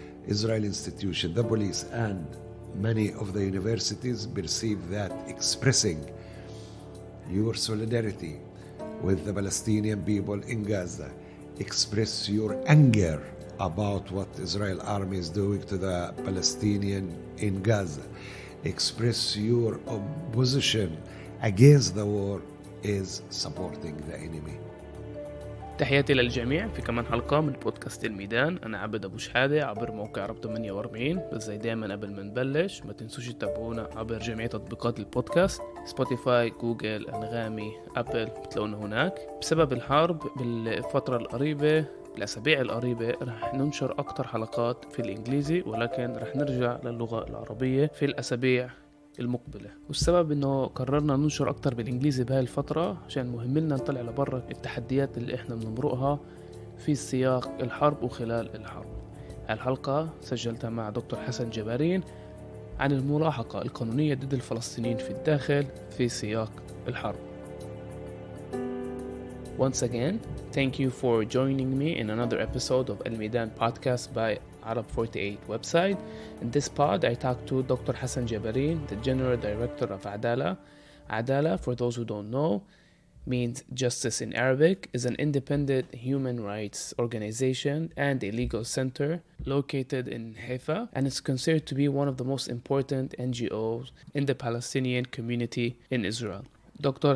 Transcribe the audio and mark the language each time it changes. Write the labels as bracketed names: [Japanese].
[English] Israeli institution, the police, and many of the universities perceive that expressing your solidarity with the Palestinian people in Gaza, express your anger about what Israel army is doing to the Palestinian in Gaza, express your opposition against the war is supporting the enemy. [Arabic] تحياتي للجميع في كمان حلقة من بودكاست الميدان. أنا عبد أبو شحادة عبر موقع رب 48. بس زي دايما قبل ما نبلش ما تنسوش تتابعونا عبر جميع تطبيقات البودكاست، سبوتيفاي، جوجل، أنغامي، أبل، بتلاقونا هناك. بسبب الحرب بالفترة القريبة بالأسابيع القريبة رح ننشر أكتر حلقات في الإنجليزي، ولكن رح نرجع للغة العربية في الأسابيع المقبلة. والسبب إنه قررنا ننشر أكتر بالإنجليزي بهاي الفترة عشان مهم لنا نطلع لبرا التحديات اللي إحنا بنمرقها في سياق الحرب وخلال الحرب. الحلقة سجلتها مع دكتور حسن جبارين عن الملاحقة القانونية ضد الفلسطينيين في الداخل في سياق الحرب. [English] Once again, thank you for joining me in another episode of El Midan podcast by Arab 48 website. In this pod, I talked to Dr. Hassan Jabareen, the General Director of Adalah. Adalah, for those who don't know, means justice in Arabic, is an independent human rights organization and a legal center located in Haifa, and it's considered to be one of the most important NGOs in the Palestinian community in Israel. Dr.